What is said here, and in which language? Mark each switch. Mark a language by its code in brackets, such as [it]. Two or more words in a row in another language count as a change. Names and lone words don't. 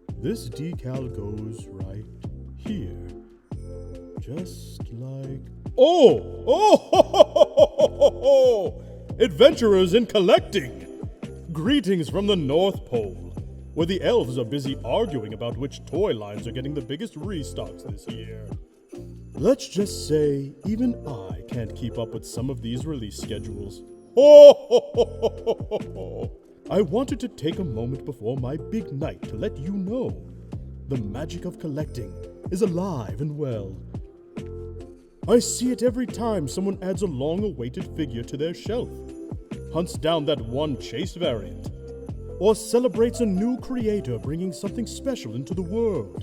[en] this decal goes right here. Just like... Oh! Oh! Ho, ho, ho, ho, ho, ho. Adventurers in collecting! Greetings from the North Pole, where the elves are busy arguing about which toy lines are getting the biggest restocks this year. Let's just say, even I can't keep up with some of these release schedules. Oh, ho, ho, ho, ho, ho, ho. I wanted to take a moment before my big night to let you know the magic of collecting is alive and well. I see it every time someone adds a long-awaited figure to their shelf, hunts down that one chase variant, or celebrates a new creator bringing something special into the world.